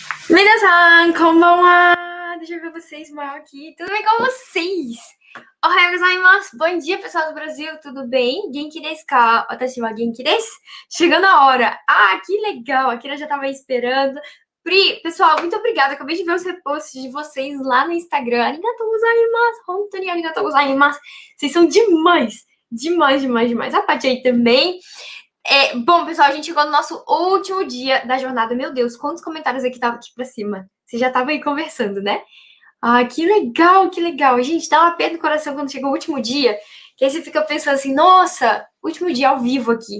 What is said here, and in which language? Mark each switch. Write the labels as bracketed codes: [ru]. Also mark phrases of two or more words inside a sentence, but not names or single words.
[ja] Minasan, konbanwa! [pt] Deixa eu ver vocês mal aqui. Tudo bem com vocês? [ja] Ohayou gozaimasu! [pt] Bom dia, pessoal do Brasil, tudo bem? [ja] Genki desu ka? Watashi wa genki desu. [pt] Chegando a hora. Ah, que legal! A Kira já tava esperando. Pri, pessoal, muito obrigada. Acabei de ver os reposts de vocês lá no Instagram. [ja] Arigatou gozaimasu! Hontoni arigatou gozaimasu! [pt] Vocês são demais! Demais, demais, demais. A Paty aí também. Bom, pessoal, a gente chegou no nosso último dia da jornada. Meu Deus, quantos comentários aqui estavam aqui pra cima? Você já tava aí conversando, né? Ah, que legal, que legal. Gente, dá uma pena no coração quando chega o último dia, que aí você fica pensando assim, nossa, último dia ao vivo aqui.